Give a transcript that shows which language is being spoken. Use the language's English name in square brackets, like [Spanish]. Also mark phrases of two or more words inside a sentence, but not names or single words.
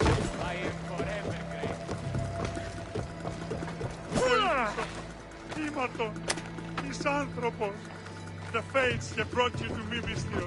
[English] I am forever grateful. [Greek] Ήμαρτον, εις άνθρωπος. [English] The fates have brought you to me, Mystios.